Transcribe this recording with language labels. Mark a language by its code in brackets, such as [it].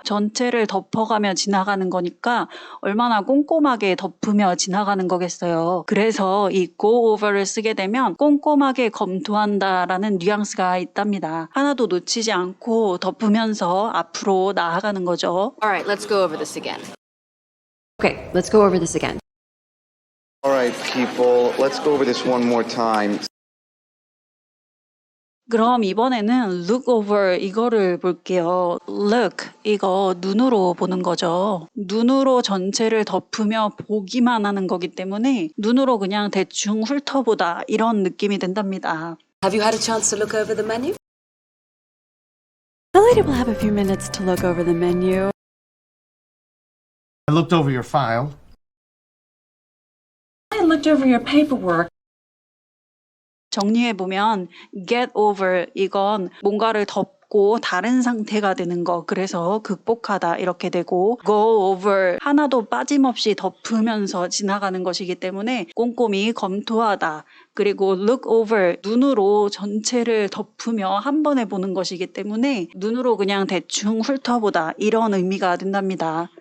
[ko] 전체를 덮어가며 지나가는 거니까 얼마나 꼼꼼하게 덮으며 지나가는 거겠어요. 그래서 이 go over를 쓰게 되면 꼼꼼하게 검토한다라는 뉘앙스가 있답니다. 하나도 놓치지 않고 덮으면서 앞으로 나아가는 거죠. [en] All right, let's go over this again. Okay, let's go over this again. All right, people, let's go over this one more time. [ko] 그럼 이번에는 look over 이거를 볼게요. look 이거 눈으로 보는 거죠. 눈으로 전체를 덮으며 보기만 하는 거기 때문에 눈으로 그냥 대충 훑어보다 이런 느낌이 든답니다. [en] Have you had a chance to look over the menu? The lady will have a few minutes to look over the menu. I looked over your file. I looked over your paperwork. [ko] 정리해보면 get over 이건 뭔가를 덮고 다른 상태가 되는 거 그래서 극복하다 이렇게 되고 go over 하나도 빠짐없이 덮으면서 지나가는 것이기 때문에 꼼꼼히 검토하다 그리고 look over 눈으로 전체를 덮으며 한 번에 보는 것이기 때문에 눈으로 그냥 대충 훑어보다 이런 의미가 된답니다.